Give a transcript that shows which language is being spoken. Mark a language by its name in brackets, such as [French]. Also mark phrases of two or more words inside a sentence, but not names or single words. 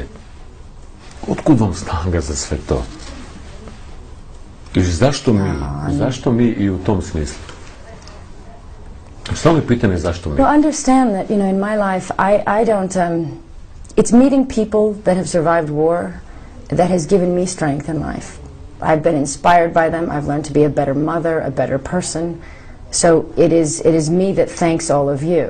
[Bosnian] Otkud vam snaga za sve to? I zašto mi i u tom smislu? Stalno je pitanje zašto mi. [English] Well, understand that, you know, in my life, I don't, it's meeting people that have survived war that has given me strength in life. I've been inspired by them. I've learned to be a better mother, a better person. So it is me that thanks all of you.